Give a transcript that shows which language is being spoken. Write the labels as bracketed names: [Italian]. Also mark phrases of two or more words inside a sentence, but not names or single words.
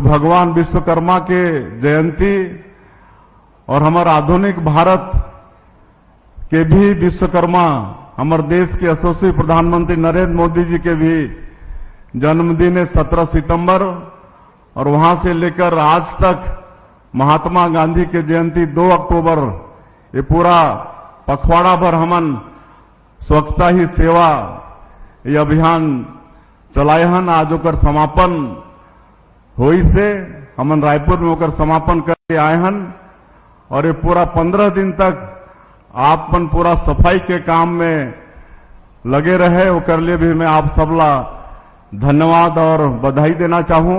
[Chhattisgarhi] भगवान विश्वकर्मा के जयंती और हमारा आधुनिक भारत के भी विश्वकर्मा हमारे देश के यशस्वी प्रधानमंत्री नरेंद्र मोदी जी के भी जन्मदिन है 17 सितंबर, और वहां से लेकर आज तक महात्मा गांधी के जयंती 2 अक्टूबर, ये पूरा पखवाड़ा भर हमन स्वच्छता ही सेवा ये अभियान चलाए हन। आज ओकर समापन होई से हमन रायपुर में ओकर समापन करके आए हन, और ये पूरा 15 दिन तक आप मन पूरा सफाई के काम में लगे रहे, ओकर लिए भी मैं आप सबला धन्यवाद और बधाई देना चाहूं।